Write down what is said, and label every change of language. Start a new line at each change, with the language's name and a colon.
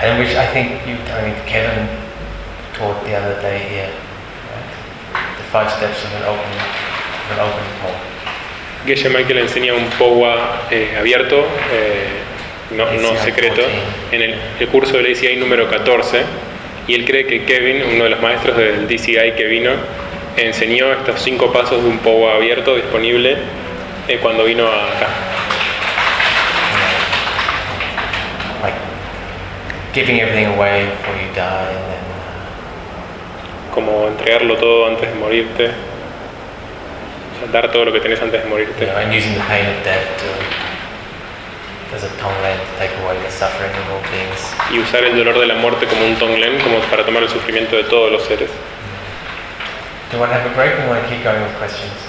English: And which I think Kevin taught the other day here. Right? The five steps of an open poem.
Spanish: Geshe Michael enseña un POWA abierto, no secreto, en el curso del ACI número 14, y él cree que Kevin, uno de los maestros del DCI que vino, enseñó estos cinco pasos de un POWA abierto disponible cuando vino acá.
English: Like giving everything away before you die, and then...
Spanish: Como entregarlo todo antes de morirte. Dar todo lo que tenés antes de morirte.
English: You know, and using the pain of death to, as a tonglen, to take away the suffering of all beings.
Spanish: Y usar el dolor de la muerte como un tonglen, como para tomar el sufrimiento de todos los seres.
English: Do you want to have a break or want to keep going with questions?